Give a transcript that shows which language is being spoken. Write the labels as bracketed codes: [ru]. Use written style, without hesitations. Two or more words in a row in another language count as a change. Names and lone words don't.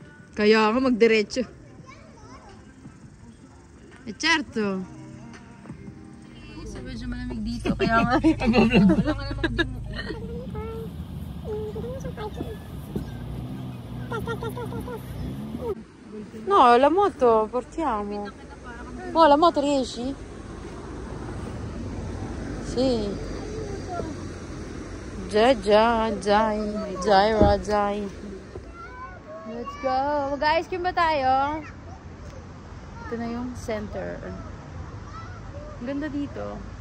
[tl] Kaya nga magdiretso. Eh, certo. So, medyo malamig dito. Kaya nga. [it] No, la moto, portiamo. Oh, la moto riesci? Sì. Jai. [en] Let's go. [tl] Mag-ice cream ba tayo? Ito na yung center. Ang ganda dito.